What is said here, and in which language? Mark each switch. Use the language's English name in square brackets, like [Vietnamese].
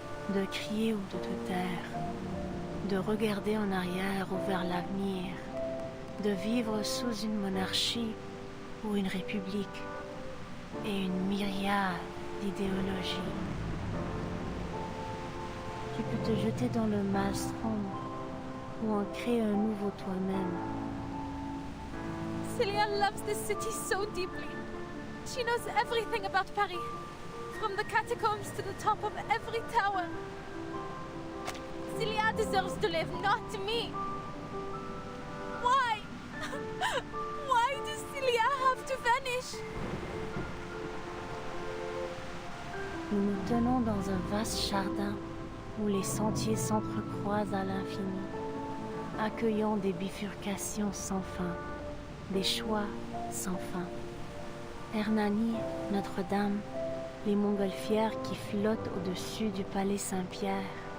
[French] de crier ou de te taire, de regarder en arrière ou vers l'avenir, de vivre sous une monarchie ou une république, et une myriade d'idéologies. Tu peux te jeter dans le maelstrom ou en créer un nouveau toi-même. [English] Celia loves this city so deeply. She knows everything about Paris, from the catacombs to the top of every tower. Celia deserves to live, not me. Why? Why does Celia have to vanish? [French] Nous nous tenons dans un vaste jardin où les sentiers s'entrecroisent à l'infini, accueillant des bifurcations sans fin, des choix sans fin. Hernani, Notre-Dame, les montgolfières qui flottent au-dessus du palais Saint-Pierre.